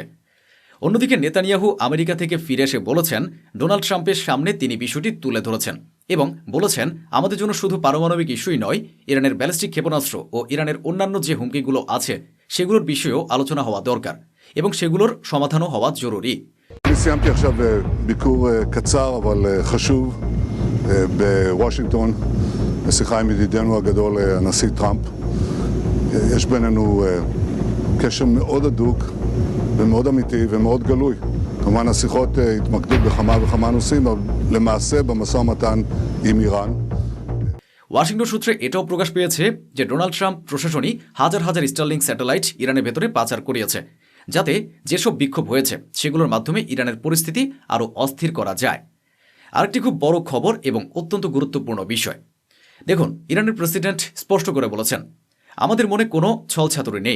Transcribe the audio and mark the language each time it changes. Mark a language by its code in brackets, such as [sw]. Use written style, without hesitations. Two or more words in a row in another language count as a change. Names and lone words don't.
[bn] অন্যদিকে নেতানিয়াহু আমেরিকা থেকে ফিরে এসে বলেছেন, ডোনাল্ড ট্রাম্পের সামনে তিনি বিষয়টি তুলে ধরেছেন এবং বলেছেন, আমাদের জন্য শুধু পারমাণবিক ইস্যুই নয়, ইরানের ব্যালিস্টিক ক্ষেপণাস্ত্র ও ইরানের অন্যান্য যে হুমকিগুলো আছে, সেগুলোর বিষয়েও আলোচনা হওয়া দরকার এবং সেগুলোর সমাধানও হওয়া জরুরি। [he] אני סיימתי עכשיו ביקור קצר אבל חשוב בוושינגטון, בשיחה עם ידידנו הגדול הנשיא טראמפ. יש בינינו קשר מאוד הדוק ומאוד אמיתי ומאוד גלוי. כמובן השיחות התמקדו בכמה וכמה נושאים, אבל למעשה במשא ומתן עם איראן. [bn] ওয়াশিংটন সূত্রে এটাও প্রকাশ পেয়েছে যে ডোনাল্ড ট্রাম্প প্রশাসনই হাজার হাজার স্টারলিংক স্যাটেলাইট ইরানের ভেতরে পাচার করিয়েছে, যাতে যেসব বিক্ষোভ হয়েছে সেগুলোর মাধ্যমে ইরানের পরিস্থিতি আরও অস্থির করা যায়। আরেকটি খুব বড় খবর এবং অত্যন্ত গুরুত্বপূর্ণ বিষয়। দেখুন, ইরানের প্রেসিডেন্ট স্পষ্ট করে বলেছেন, আমাদের মনে কোনো ছলছাতুরি নেই।